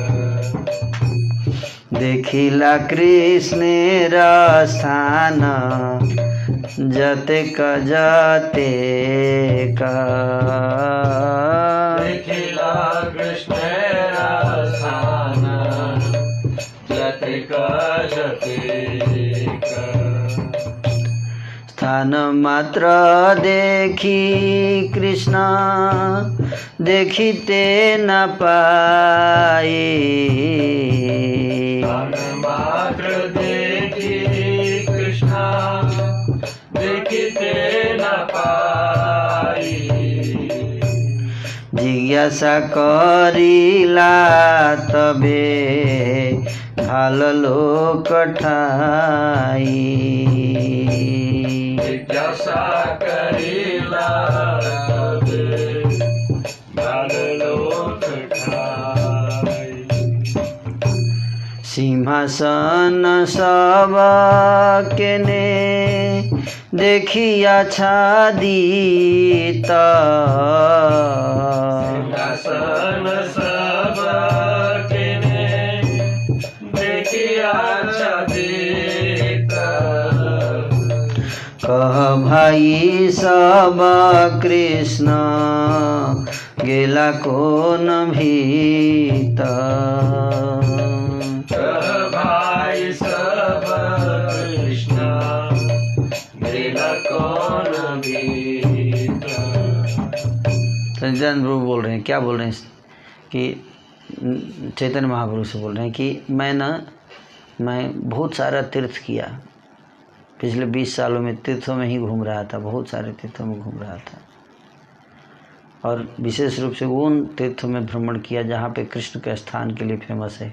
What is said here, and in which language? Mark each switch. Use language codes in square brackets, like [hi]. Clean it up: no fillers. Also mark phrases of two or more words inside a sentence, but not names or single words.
[bn] দেখিলা কৃষ্ণের স্থান যতেক যতেক, দেখিলা কৃষ্ণের স্থান যতেক যতেক, স্থান মাত্র দেখি কৃষ্ণ দেখিতে না পায়, মাত্র দেখি কৃষ্ণ দেখিতে না পাই, জিজ্ঞাসা করিলা তবে ভাল লোক ঠাঁই, জিজ্ঞাসা করিলা তবে ভাল লোক ঠাঁই, সিংহাসন সব কেনে দেখিয়া ছাদিত, সিংহাসন সব কেনে দেখিয়া ছাদিত, কহ ভাই সব কৃষ্ণ গেলা কোন ভিত, ভাই সব কৃষ্ণ গেলা কৌন ভিতর। [hi] नित्यानंद प्रभु बोल रहे हैं, क्या बोल रहे हैं कि चैतन्य महाप्रभु से बोल रहे हैं कि मैं बहुत सारा तीर्थ किया, पिछले 20 सालों में तीर्थों में ही घूम रहा था, बहुत सारे तीर्थों में घूम रहा था, और विशेष रूप से उन तीर्थों में भ्रमण किया जहाँ पे कृष्ण के स्थान के लिए फेमस है।